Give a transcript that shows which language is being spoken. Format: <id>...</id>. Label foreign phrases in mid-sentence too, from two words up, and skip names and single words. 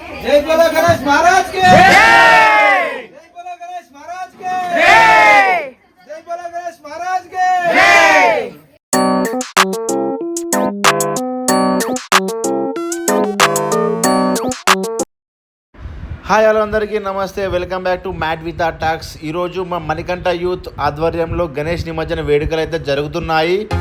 <hi>जय बोलो गणेश महाराज के जय बोलो गणेश महाराज के जय बोलो गणेश महाराज के</hi> <en>hi hello</en> <te>అందరికీ నమస్తే,</te> <en>welcome back to</en> <te>మ్యాట్ విత్ ఆర్ టాక్స్. ఈరోజు మా మణికంఠ యూత్ ఆధ్వర్యంలో గణేష్ నిమజ్జన వేడుకలు అయితే జరుగుతున్నాయి.</te>